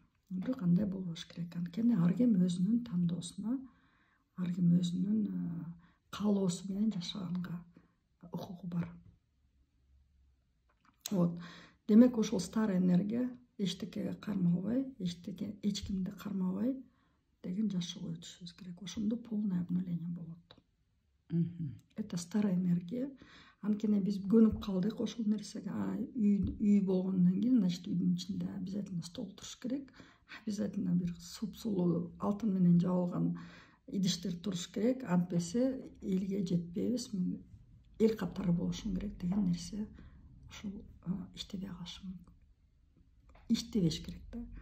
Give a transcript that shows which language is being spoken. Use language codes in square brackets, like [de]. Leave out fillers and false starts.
[ky] Бирок андай болбош керек. Анткени ар ким өзүнүн тандоосуна, ар ким өзүнүн каалоосу менен жашаганга укугу бар. [ru] Вот. [ky] Демек ошол [ru] старый энергия [ky] эчтекеге кармалбай, эч кимди кармабай деген жашоо өтүшүбүз керек. Ошондо [ru] полное обнуление [ky] болот. [ru] Это старая энергия. [ky] Анткени биз көнүп калдык ошол нерсеге. Үй болгондон кийин, [ru] значит, [ky] үйдүн ичинде [ru] обязательно [ky] стол туруш керек. [ru] Обязательно [ky] бир сулуу алтын менен жабылган идиштер туруш керек. Антпесе элге жетпейбиз. Эл катары болушум керек деген нерсе ушул иштебей калышы мүмкүн. Иштебеш керек да.